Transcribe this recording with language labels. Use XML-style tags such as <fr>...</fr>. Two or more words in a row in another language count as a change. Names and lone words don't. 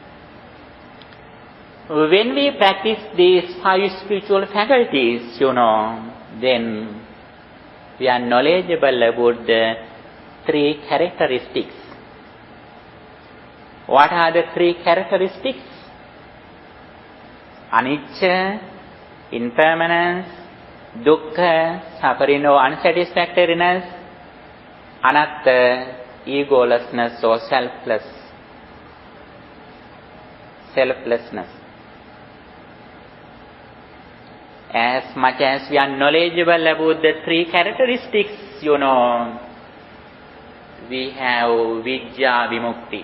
<en>When we practice these 5 spiritual faculties, then we are knowledgeable about the 3 characteristics. What are the 3 characteristics? Anicca, impermanence, dukkha, suffering or unsatisfactoriness, anatta, egolessness or selflessness. As much as we are knowledgeable about the 3 characteristics, we have</en> <sa>vidya vimukti.</sa>